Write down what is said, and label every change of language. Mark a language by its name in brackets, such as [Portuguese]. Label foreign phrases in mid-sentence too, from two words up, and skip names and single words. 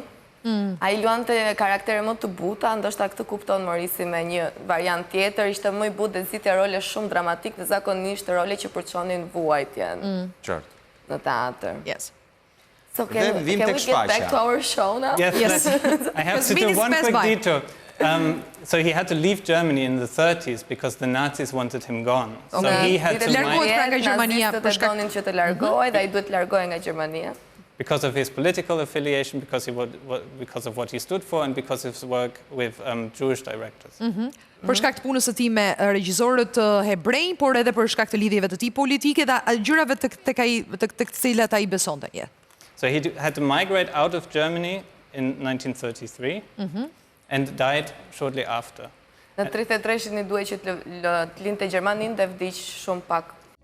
[Albanian] Ai luante karaktere më të buta, ndoshta këtë kupton Moisiu me një variant tjetër, ishte më I butë dhe nxitja role shumë dramatik dhe zakonisht role që përçonin vuajtjen. Qartë. Në teatr. [English] Yes. So can we get back to our show now? Yes. I have to do one quick detour. So he had to leave Germany in the 30s because the Nazis wanted him gone. So he had to [Albanian] largohet nga Gjermania për shkak që të largohej dhe ai duhet të largohej nga Gjermania. [English] Because of his political affiliation, because of what he stood for, and because of his work with Jewish directors. [Albanian] Për shkak të punës së tij me regjisorët hebrej, por edhe për shkak të lidhjeve të tij politike dhe gjërave tek të cilat ai besonte. [English] So he had to migrate out of Germany in 1933 and died shortly after. [Albanian] Në 33 duhej që të lindte Gjermaninë dhe vdiq shumë pak